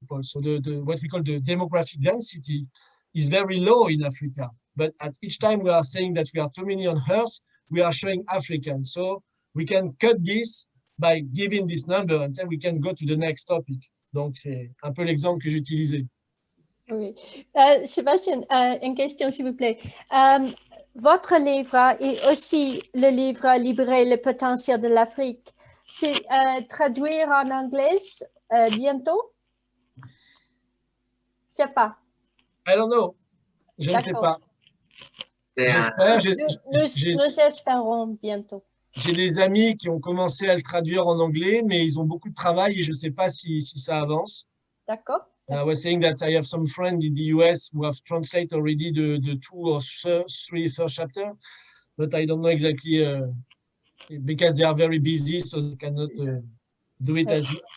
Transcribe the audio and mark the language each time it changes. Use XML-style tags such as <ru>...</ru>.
<en>So what we call the demographic density is very low in Africa. But at each time we are saying that we are too many on Earth, we are showing Africans. So we can cut this by giving this number and then we can go to the next topic.</en> <fr>Donc, c'est un peu l'exemple que j'utilisais. Oui. Sébastien, une question s'il vous plaît. Votre livre et aussi le livre Libérer le potentiel de l'Afrique, c'est traduire en anglais bientôt? Je ne sais pas.</fr> <en>I don't know.</en> <fr>Je ne sais pas. J'espère. Nous espérons bientôt. J'ai des amis qui ont commencé à le traduire en anglais, mais ils ont beaucoup de travail et je ne sais pas si ça avance. D'accord.</fr> <en>I was saying that I have some friends in the US who have translated already the 2 or 3 first chapter, but I don't know exactly because they are very busy, so they cannot do it as.</en>